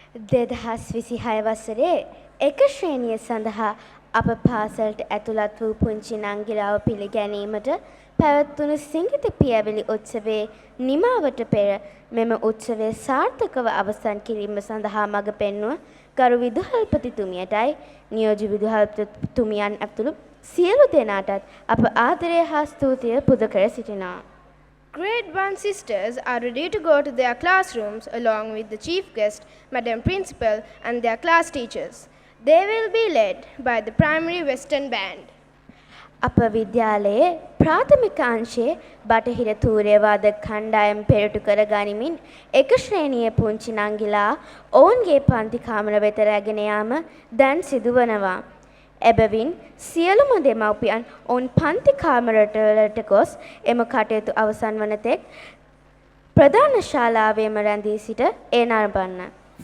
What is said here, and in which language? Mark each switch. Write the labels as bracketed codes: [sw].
[si] 2026 වසරේ එක ශ්‍රේණිය සඳහා අප පාසලට ඇතුළත් වූ පුංචි නංගිලාව පිළිගැනීමට පැවැත්වුණු සිංගිත පියවිලි උත්සවයේ නිමාවට පෙර මෙම උත්සවය සාර්ථකව අවසන් කිරීම සඳහා මඟ පෙන්වුව ගරු විදුහල්පතිතුමියටයි නියෝජ්‍ය විදුහල්පතිතුමියන් ඇතුළු සියලු දෙනාටත් අප ආදරය හා ස්තුතිය පුද කර සිටිනවා. [en] Grade 1 sisters are ready to go to their classrooms along with the chief guest, Madam Principal, and their class teachers. They will be led by the primary western band. [si] අප විද්‍යාලයේ ප්‍රාථමික අංශයේ බටහිර තූර්යවාදක කණ්ඩායම් පෙරටු කර ගනිමින් එක ශ්‍රේණියේ පුංචි නංගිලා ඔවුන්ගේ පන්ති කාමර වෙත රැගෙන යාම දැන් සිදුවනවා. එබැවින් සියලුම දෙමව්පියන් ඔවුන් පන්ති කාමරවලට ගොස් එම කටයුතු අවසන් වන තෙක් ප්‍රධාන ශාලාවේම රැඳී සිට ඒ නරඹන්න.